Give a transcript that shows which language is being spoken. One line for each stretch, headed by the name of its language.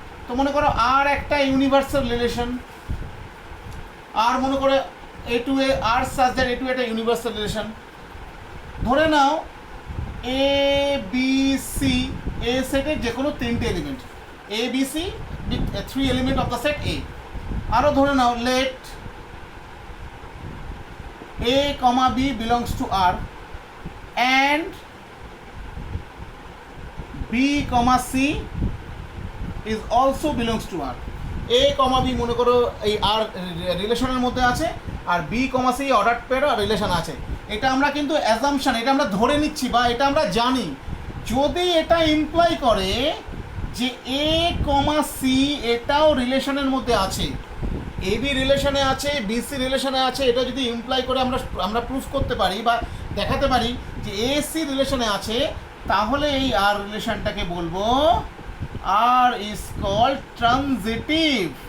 Bangla: তো মনে করো আর একটা ইউনিভার্সাল রিলেশন, আর মনে করো এ two A, আর such that a two একটা ইউনিভার্সাল রিলেশন। ধরে নাও এ বি সি, এ সেটের যে কোনো 3টে element, A B C with 3 element of the set এ।
English: আরও ধরে নাও let A, B belongs to R and B, C is also belongs to R.
Bangla: A, B মনে করো এই আর রিলেশনের মধ্যে আছে, আর B, C order pair relation আছে। এটা আমরা কিন্তু অ্যাজাম্পশন, এটা আমরা ধরে নিচ্ছি বা এটা আমরা জানি, যদি এটা ইমপ্লাই করে যে A, C এটাও রিলেশনের মধ্যে আছে, এবি রিলেশনে আছে, বিসি রিলেশনে আছে, এটা যদি ইমপ্লাই করে আমরা প্রুফ করতে পারি বা দেখাতে পারি যে এসি রিলেশনে আছে, তাহলে এই আর রিলেশনটাকে বলবো আর ইজ কল্ড ট্রানজিটিভ।